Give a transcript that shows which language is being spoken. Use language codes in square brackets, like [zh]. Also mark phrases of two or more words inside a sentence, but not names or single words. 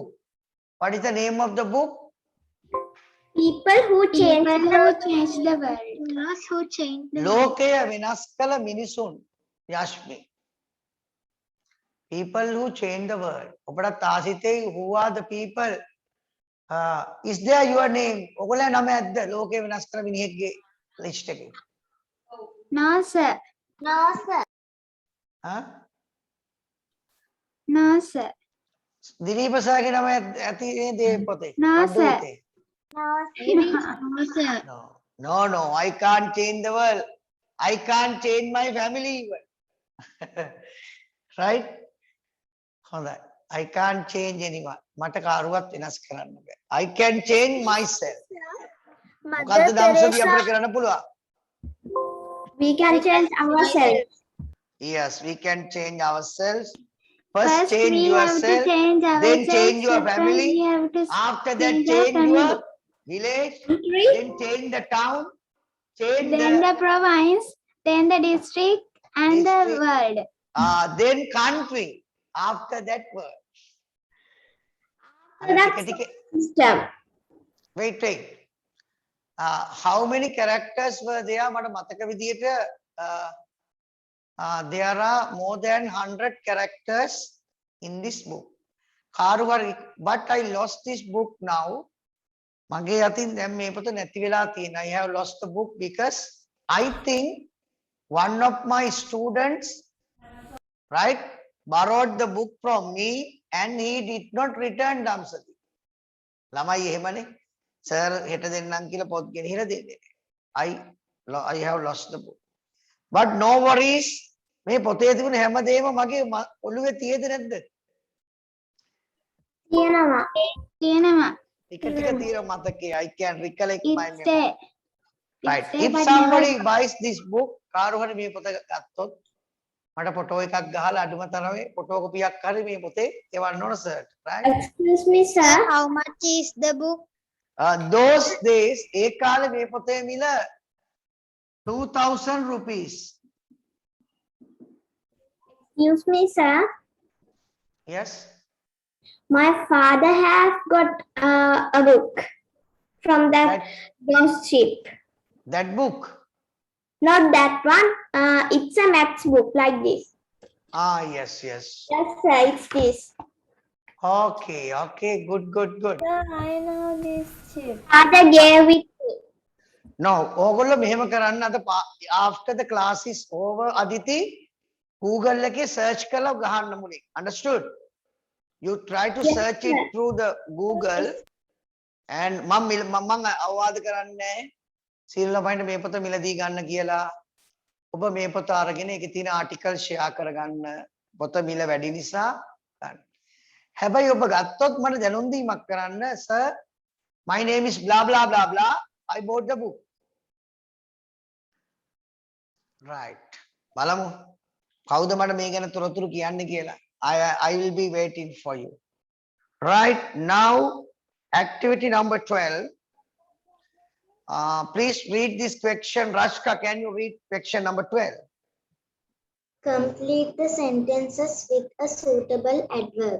[en] What is the name of the book? People who change People the who change the world. Those who change the world. [si] ලෝකය වෙනස් කළ මිනිසුන්. යශ්මි. [en] People who change the world. [si] ඔබට ආසිතේ [en] who are the people? Is there your name? [si] ඔයගොල්ලෝ නම ඇද්ද? ලෝකය වෙනස් කළ මිනිහෙක්ගේ list එකේ. [en] No, sir. No, sir. No, sir. [si] දිලීප සර්ගේ නම ඇති නේද මේ පොතේ? [en] No, What do you sir. think? No, sir. No, I can't change the world. I can't change my family even. Right? I can't change anyone. [si] මට කාරුවත් වෙනස් කරන්න බෑ. [en] I can change myself. [si] මොකද්ද දම්සදී අපිට කරන්න පුළුවන්? [en] We can change ourselves. Yes, we can change ourselves. First change we have to yourself, change then ourselves, change your then family. we have to After that, change our change family. your village, then change the town, change Then the province, then the district, and the District. world. then country. After that word. That's system. Wait. How many characters were there? [si] මට මතක විදියට [en] there are more than 100 characters in this book. But I lost this book now. [si] මගේ අතින් දැන් මේ පොත නැති වෙලා තියෙනවා. [en] I have lost the book because I think one of my students, right, borrowed the book from me and he did not return Damsadi. [si] ළමයි එහෙමනේ. Sir හෙට දෙන්නම් කියලා පොත් ගෙනහිලා දෙන්නේ. [en] I have lost the book. But no worries. [si] මේ පොතේ තිබුණ හැමදේම මගේ ඔළුවේ තියෙද නැද්ද? තියෙනවා. ටික තියෙන මතකේ. [en] I can recollect my It's memory. there. Right. It's there, If but somebody never- buys this book, [si] කාරු හරි මේ පොත ගත්තොත් මට ෆොටෝ එකක් ගහලා අඩුම තරමේ ෆොටෝ කොපියක් හරි මේ පොතේ එවන්න ඕන සර්. [en] Right? Excuse me, sir. How much is the book? Those days [si] ඒ කාලේ මේ පොතේ මිල 2,000 rupees. [en] Excuse me, sir. Yes. My father has got a book from that ghost ship. That book. Not that one. It's a maths book like this. Ah, yes, yes. Yes, sir. It's this. Okay, okay, good, good, good. Sir, I know this chip. Father gave it. No, [si] ඕගොල්ලෝ මෙහෙම කරන්න අද [en] after the class is over [si] Aditi Google එකේ search කරලා ගහන්න මුලින්. [en] Understood? You try to Yes, search sir. it through the Google and [si] මම අවවාද කරන්නේ සීලන පයින්ට මේ පොත මිලදී ගන්න කියලා. ඔබ මේ පොත අරගෙන ඒකේ තියෙන [en] article share [si] කරගන්න. පොත මිල වැඩි නිසා ගන්න. හැබැයි ඔබ ගත්තොත් මට දැනුම් දීමක් කරන්න [en] sir my name is blah blah blah blah I bought the book. Right. [si] බලමු. කවුද මට මේ ගැන තොරතුරු කියන්නේ කියලා. [en] I will be waiting for you. Right now activity number 12. Please read this question. Rashka, can you read question number 12? Complete the sentences with a suitable adverb.